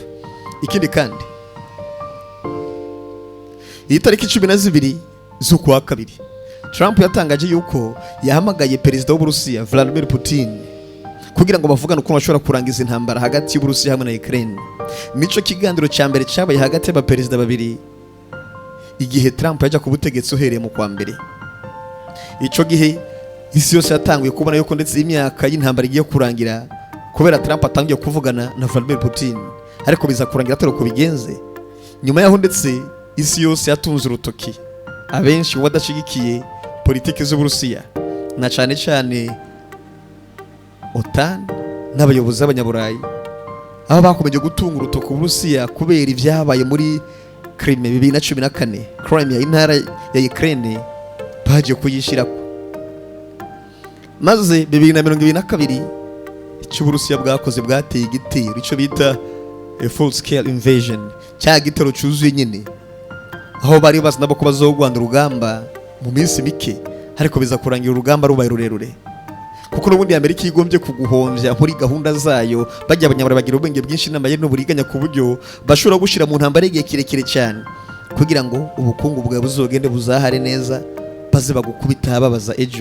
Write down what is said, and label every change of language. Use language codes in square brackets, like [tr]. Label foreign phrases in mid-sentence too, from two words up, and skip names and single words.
[rn] Ikindi kandi iyi tariki 12 z'ukwa kabiri Trump yatangaje yuko yahamagaye perezida w'Uburusiya Vladimir Putin kugira ngo bavugane uko bashobora kurangiza intambara hagati y'Uburusiya hamwe na Ukraine. Nico kiganiro cya mbere cyabaye hagati y'abaperezida babiri igihe Trump yajya ku butegetsi uhereye mu kwa mbere. Ico gihe isi yose yatanguye kubona yuko ndetse imyaka y'intambara igiye kurangira kubera Trump atangiye kuvugana na Vladimir Putin, ariko biza kurangira atari uko bigenze. Nyuma yaho ndetse isi yose yatunze urutoki abenshi badashigikiye politiki z'Uburusiya, na cyane cyane OTAN n'abayobozi b'abanyaburayi, aho bakomeje gutunga urutoki Uburusiya kubera ibyabaye muri Crimea 2014. Crimea intara ya Ukraine baje kuyishirako, maze 2022 icyo Uburusiya bwakoze bwateye igitero icyo bita [en] a full scale invasion, [rn] cya gitero cyuzuye nyine, aho bari bazi nabo ko bazogwanda urugamba mu minsi mike, ariko biza kurangira urugamba rubaye rurerure, kuko n'ubundi Amerika igombye kuguhomvya muri gahunda zayo. Bajya abanyabura bagira ubwenge bwinshi n'amayeri n'uburiganya ku buryo bashobora gushira mu ntambara igihe kirekire cyane kugira ngo ubukungu bwawe buzogende buzahare neza, baze bagukubita babaza ejo.